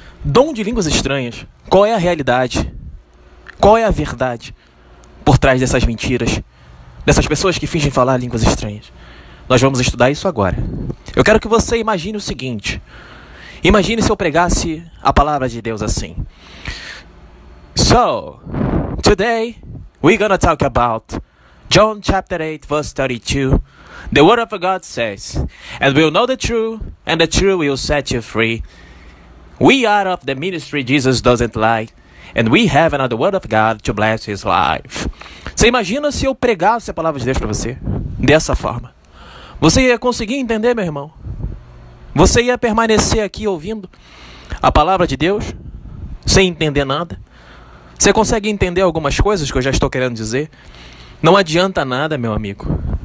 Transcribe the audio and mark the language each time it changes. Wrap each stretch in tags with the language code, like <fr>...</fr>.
<pt>Dom de línguas estranhas. Qual é a realidade? Qual é a verdade por trás dessas mentiras? Dessas pessoas que fingem falar línguas estranhas? Nós vamos estudar isso agora. Eu quero que você imagine o seguinte. Imagine se eu pregasse a palavra de Deus assim.</pt> <en>So, today we're gonna talk about John chapter 8 verse 32. The word of God says, and we'll know the truth, and the truth will set you free. We are of the ministry Jesus doesn't lie, and we have another word of God to bless his life.</en> <pt>Você imagina se eu pregasse a palavra de Deus para você dessa forma? Você ia conseguir entender, meu irmão? Você ia permanecer aqui ouvindo a palavra de Deus sem entender nada? Você consegue entender algumas coisas que eu já estou querendo dizer? Não adianta nada, meu amigo.</pt>